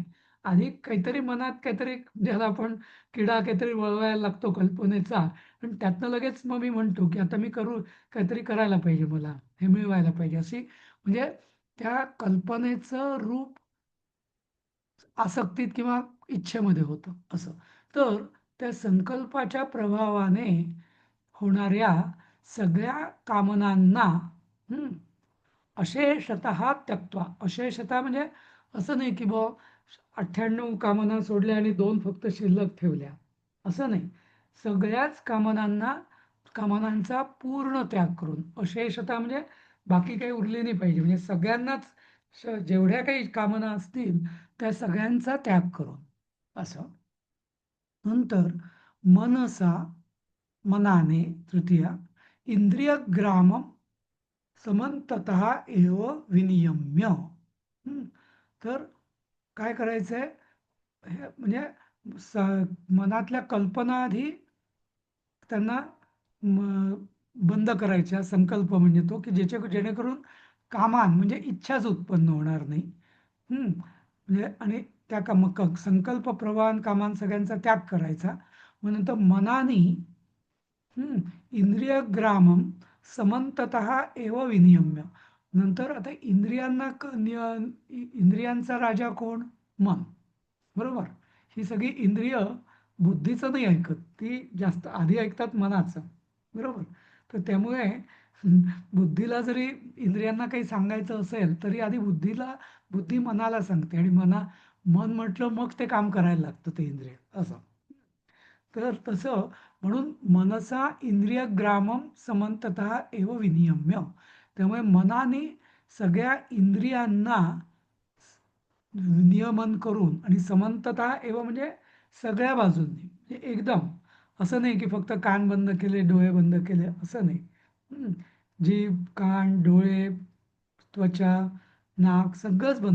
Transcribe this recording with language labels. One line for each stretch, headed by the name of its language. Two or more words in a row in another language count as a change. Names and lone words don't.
Marathi: आधी काहीतरी मनात काहीतरी ज्याला आपण किडा काहीतरी वळवायला लागतो कल्पनेचा आणि त्यातनं लगेच मग मी म्हणतो की आता मी काहीतरी करायला पाहिजे, मला हे मिळवायला पाहिजे, अशी म्हणजे त्या कल्पनेचं रूप आसक्तीत किंवा इच्छेमध्ये होतं असं. तर त्या संकल्पाच्या प्रभावाने होणाऱ्या सगळ्या कामनांना
Sanskrit: अशेषतः त्यक्त्वा.
Marathi: अशेषतः म्हणजे असं नाही की 98 कामना सोडल्या आणि 2 फक्त शिल्लक ठेवल्या, असं नाही. सगळ्याच कामनांचा पूर्ण त्याग करून. अशेषतः म्हणजे बाकी काही उरली नाही पाहिजे, म्हणजे सगळ्यांनाच जेवढ्या काही कामना असतील त्या सगळ्यांचा त्याग करून असं. नंतर मनसा, मनाने, तृतीया,
Sanskrit: इंद्रियग्रामं समंततः एव विनियम्य.
Marathi: तर काय करायचंय, हे म्हणजे मनातल्या कल्पना आधी त्यांना बंद करायच्या. संकल्प म्हणजे तो की जेणेकरून कामान म्हणजे इच्छाच उत्पन्न होणार नाही. म्हणजे आणि त्या संकल्प प्रवाहान कामान सगळ्यांचा त्याग करायचा. मग नंतर मनाने
Sanskrit: इंद्रियग्रामं समंततः एव विनियम्य.
Marathi: नंतर आता इंद्रियांचा राजा कोण? मन, बरोबर. ही सगळी इंद्रिय बुद्धीचं नाही ऐकत, ती जास्त आधी ऐकतात मनाचं, बरोबर. तर त्यामुळे बुद्धीला जरी इंद्रियांना काही सांगायचं असेल तरी आधी बुद्धी मनाला सांगते आणि मन म्हटलं मग ते काम करायला लागतं ते इंद्रिय असं. तर तसं म्हणून
Sanskrit: मनसा इंद्रियग्रामं समंततः एव विनियम्य.
Marathi: त्यामुळे मनाने सगळ्या इंद्रियांना नियमन करून आणि
Sanskrit: समंततः एव
Marathi: म्हणजे सगळ्या बाजूंनी, म्हणजे एकदम असं नाही की फक्त कान बंद केले, डोळे बंद केले, असं नाही. जीभ, कान, डोळे, त्वचा, नाक सगळंच बंद.